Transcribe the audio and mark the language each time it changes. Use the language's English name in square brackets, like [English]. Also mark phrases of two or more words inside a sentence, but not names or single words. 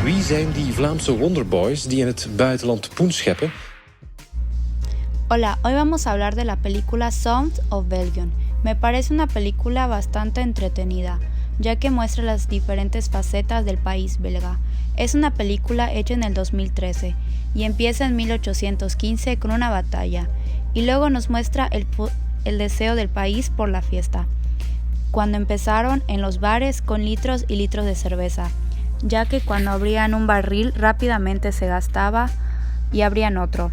[Dutch] zijn die Vlaamse Wonderboys die in het buitenland poen scheppen? [Spanish] Hola, hoy vamos a hablar de la película Sound of Belgium. Me parece una película bastante entretenida, ya que muestra las diferentes facetas del país belga. Es una película hecha en el 2013 y empieza en 1815 con una batalla, y luego nos muestra el deseo del país por la fiesta, cuando empezaron en los bares con litros y litros de cerveza, ya que cuando abrían un barril rápidamente se gastaba y abrían otro.